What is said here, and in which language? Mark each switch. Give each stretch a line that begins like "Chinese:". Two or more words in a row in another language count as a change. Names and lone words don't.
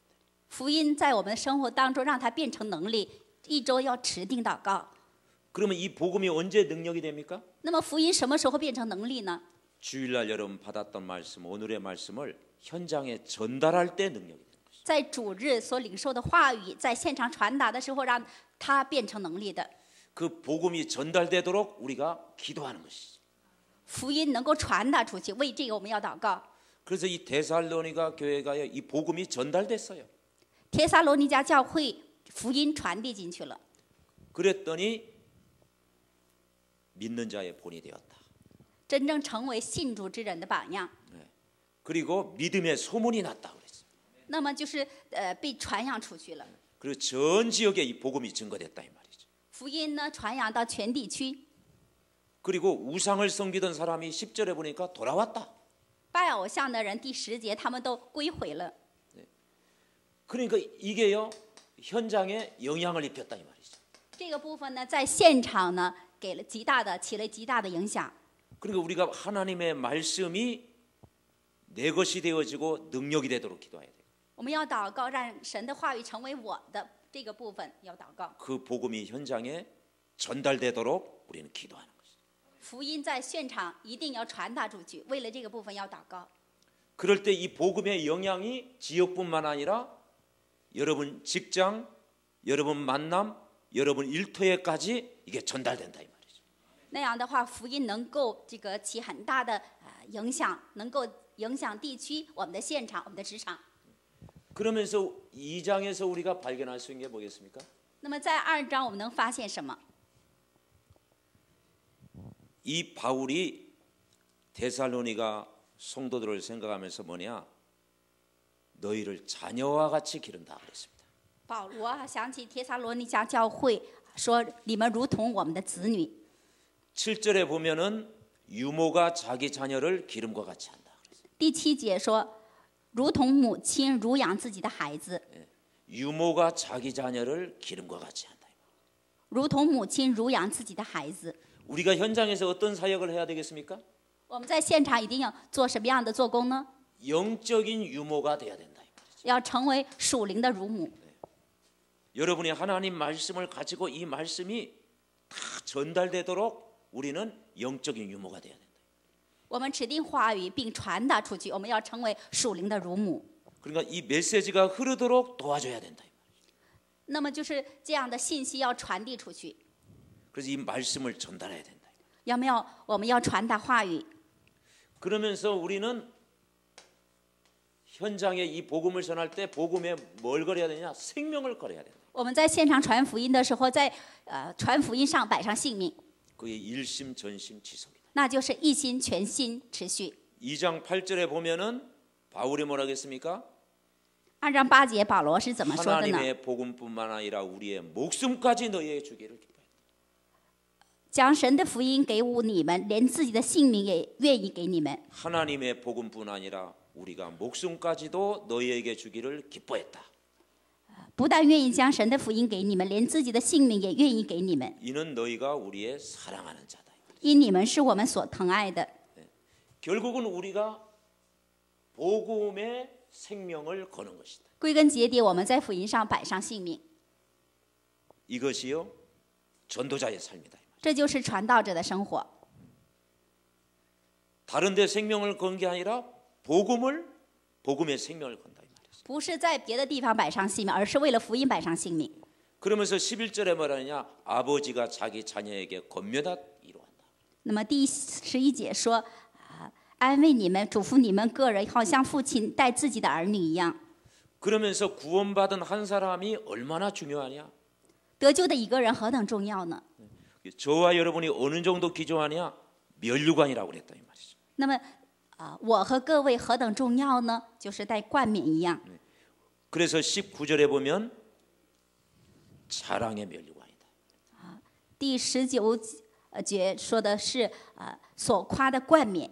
Chinese: 福音在我们的生活当中，让它变成能力。一周要持定祷告。
Korean: 그러면 이 복음이 언제 능력이 됩니까?
Chinese: 那么福音什么时候变成能力呢？
Korean: 주일날 여러분 받았던 말씀, 오늘의 말씀을 현장에 전달할 때 능력이 되는 것이죠.
Chinese: 在主日所领受的话语，在现场传达的时候，让它变成能力的。
Korean: 그 복음이 전달되도록 우리가 기도하는 것이죠.
Chinese: 福音能够传达出去，为这个我们要祷告。
Korean: 그래서 이 데살로니가 교회가 이 복음이 전달됐어요.
Chinese: 帖撒罗尼迦教会福音传递进去了，
Korean: 그랬더니 믿는 자의 본이 되었다.
Chinese: 真正成为信主之人的榜样。
Korean: 그리고 믿음의 소문이 났다 그랬어요.
Chinese: 那么就是被传扬出去了。
Korean: 그리고 전 지역에 이 복음이 증거됐다 이 말이죠.
Chinese: 福音呢传扬到全地区。
Korean: 그리고 우상을 섬기던 사람이 10절에 보니까 돌아왔다.
Chinese: 拜偶像的人第10节他们都归回了。
Korean: 그러니까 이게요 현장에 영향을 입혔다 이 말이죠.
Chinese: 这个部分呢，在现场呢起了极大的影响。
Korean: 그러니까 우리가 하나님의 말씀이 내 것이 되어지고 능력이 되도록 기도해야 돼요.
Chinese: 我们要祷告，让神的话语成为我的这个部分，要祷告。
Korean: 그 복음이 현장에 전달되도록 우리는 기도하는 것이죠.
Chinese: 福音在现场一定要传达出去，为了这个部分要祷告。
Korean: 그럴 때 이 복음의 영향이 지역뿐만 아니라 여러분 직장, 여러분 만남, 여러분 일터에까지 이게 전달된다 이 말이죠.
Chinese: 那样的话，福音能够起很大的影响，能够影响地区、我们的现场、我们的职场。
Korean: 그러면서 2장에서 우리가 발견할 수 있는 게 뭐겠습니까?
Chinese: 那么在2章我们能发现什么？
Korean: 이 바울이 데살로니가 성도들을 생각하면서 뭐냐? 너희를 자녀와 같이 기른다 그랬습니다.
Chinese: 保罗想起帖撒罗尼迦教会说：“你们如同我们的子女。”
Korean: 7절에 보면은 유모가 자기 자녀를 기름과 같이 한다.
Chinese: 第7节说：“如同母亲乳养自己的孩子，
Korean: 유모가 자기 자녀를 기름과 같이 한다.
Chinese: 如同母亲乳养自己的孩子。”
Korean: 우리가 현장에서 어떤 사역을 해야 되겠습니까?
Chinese: 我们在现场一定要做什么样的做工呢？
Korean: 영적인 유모가 돼야 된다.
Chinese: 要成为属灵的乳母。
Korean: 여러분이 하나님 말씀을 가지고 이 말씀이 다 전달되도록 우리는 영적인 유모가 돼야 된다.
Chinese: 我们指定话语并传达出去，我们要成为属灵的乳母。
Korean: 그러니까 이 메시지가 흐르도록 도와줘야 된다.
Chinese: 那么就是这样的信息要传递出去，
Korean: 그래서 이 말씀을 전달해야 된다.
Chinese: 我们要传达话语。
Korean: 그러면서 우리는 현장에 이 복음을 전할 때 복음에 뭘 걸어야 되냐? 생명을 걸어야 된다.
Chinese: 我们在现场传福音的时候，在传福音上摆上性命，
Korean: 그게 일심 전심 지속이다.
Chinese: 那就是一心全心持续。
Korean: 2장 8절에 보면은 바울이 뭐라 했습니까?
Chinese: 2 章8节，保罗是怎么说的呢？
Korean: 하나님의 복음뿐만 아니라 우리의 목숨까지 너희에게 주기를 기뻐했다.
Chinese: 将神的福音给你们，连自己的性命也愿意给你们。
Korean: 하나님의 복음뿐 아니라 우리가 목숨까지도 너희에게 주기를 기뻐했다.
Chinese: 不但愿意将神的福音给你们，连自己的性命也愿意给你们，
Korean: 이는 너희가 우리의 사랑하는 자다.
Chinese: 因你们是我们所疼爱的。
Korean: 결국은 우리가 복음의 생명을 거는 것이다.
Chinese: 归根结底，我们在福音上摆上性命，
Korean: 이것이요 전도자의 삶이다.
Chinese: 这就是传道者的生活。
Korean: 다른 데 생명을 건 게 아니라 복음의 생명을 건다.
Chinese: 不是在别的地方摆上性命，而是为了福音摆上性命。
Korean: 그러면서 11절에 말하느냐 아버지가 자기 자녀에게 권면하 이루한다.
Chinese: 那么第11节说，安慰你们，嘱咐你们个人，好像父亲待自己的儿女一样。
Korean: 그러면서 구원받은 한 사람이 얼마나 중요하냐?
Chinese: 得救的一个人何等重要呢？
Korean: 저와 여러분이 어느 정도 기조하냐? 면류관이라고 그랬다 이 말이죠.
Chinese: 那么我和各位何等重要呢？就是带冠冕一样。
Korean: 그래서 19절에 보면 자랑의 면류관이다.
Chinese: 第19节说的是所夸的冠冕。